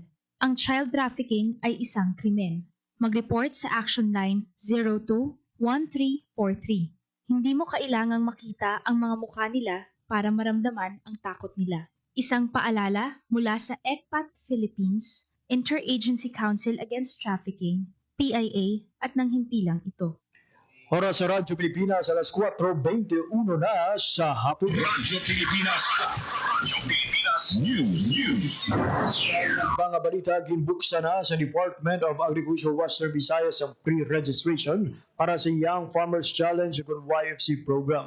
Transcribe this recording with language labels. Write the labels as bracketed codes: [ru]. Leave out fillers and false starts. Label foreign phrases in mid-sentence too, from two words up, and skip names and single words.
[tl] Ang child trafficking ay isang krimen. Mag-report sa Action Line 02-1343. Hindi mo kailangang makita ang mga mukha nila para maramdaman ang takot nila. Isang paalala mula sa ECPAT Philippines, Interagency Council Against Trafficking, PIA at ng himpilang ito. Oras sa Radyo Pilipinas, alas 4:21 na sa hapon. Radyo Pilipinas. Radyo Pilipinas News. [hil] Mga balita, ginbuksan na sa Department of Agriculture Western Visayas ang pre-registration para sa Young Farmers Challenge ug YFC program.